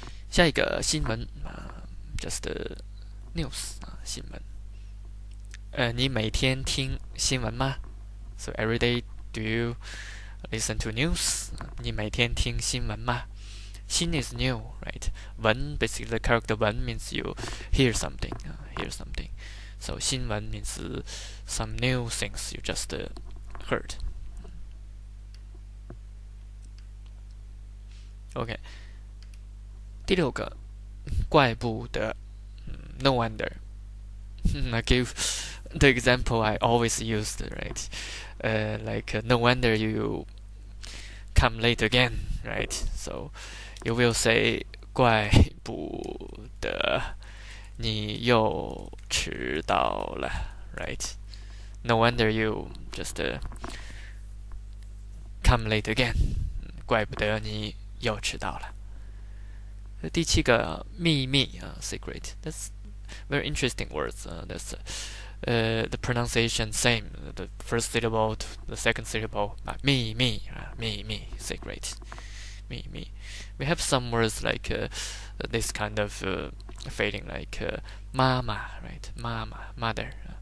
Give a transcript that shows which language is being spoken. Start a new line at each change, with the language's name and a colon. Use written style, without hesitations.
Chinese: 下一个新闻
English: just news
Chinese: 新闻。你每天听新闻吗
English: So every day do you listen to news?
Chinese: 你每天听新闻吗 新
English: is new, right? 闻 basically the character 闻 means you hear something. So 新闻 means some new things you just heard. Okay.
Chinese: 第六个，怪不得
English: no wonder. I give the example I always used, right? Like, no wonder you come late again, right? So you will say
Chinese: 怪不得你又迟到了
English: right? No wonder you just come late again.
Chinese: 怪不得你又迟到了。第七个秘密secret.
English: That's very interesting words. That's the pronunciation same. The first syllable to the second syllable. 秘密 secret. 秘密. We have some words like this kind of feeling like mama, right? Mama, mother.